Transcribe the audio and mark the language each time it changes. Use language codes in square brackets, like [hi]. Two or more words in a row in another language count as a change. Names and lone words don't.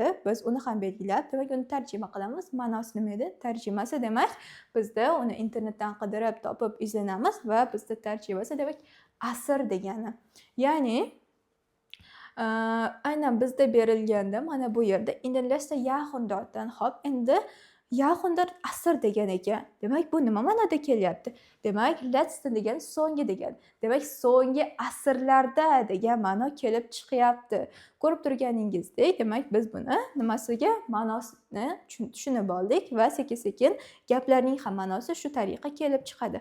[uz] Biz uni ham belgilab, demak, uni tarjima qilamiz. Ma'nosi nima edi? Tarjimasi demak, bizda uni internetdan qidirib topib izlanamiz va bizda tarjimasi demak asr degani. Ya'ni aynan bizda berilganda mana bu yerda [de] in den letzten Jahrhunderten. [uz] Hop, endi Jahrhundert asr degan ekan. Demak, bu nima ma'noda kelyapti? Demak, letzten degani so'nggi degani. Demak, so'nggi asrlarda degan ma'no kelib chiqyapti. Ko'rib turganingizdek, demak, biz buni nimasiga ma'nosini tushunib oldik va sekin-sekin gaplarning ham ma'nosi shu tariqa kelib chiqadi.